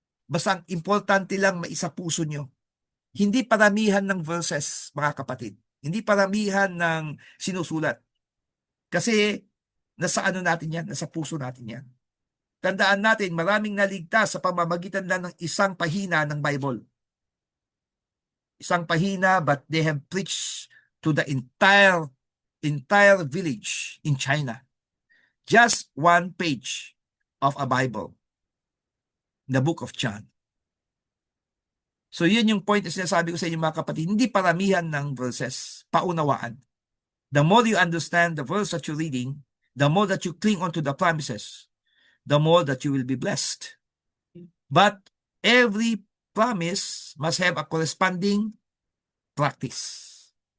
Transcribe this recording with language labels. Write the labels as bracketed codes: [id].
[tl] Basta ang importante lang maisa puso nyo. Hindi paramihan ng verses, mga kapatid. Hindi paramihan ng sinusulat. Kasi, nasa ano natin yan, nasa puso natin yan. Tandaan natin, maraming naligtas sa pamamagitan lang ng isang pahina ng Bible. Isang pahina, [en] but they have preached to the entire village in China. Just one page of a Bible, the book of John. [tl] So yun yung point na sinasabi ko sa inyo mga kapatid, hindi paramihan ng verses, paunawaan. [en] The more you understand the verse that you're reading, the more that you cling onto the promises, the more that you will be blessed. But every promise must have a corresponding practice.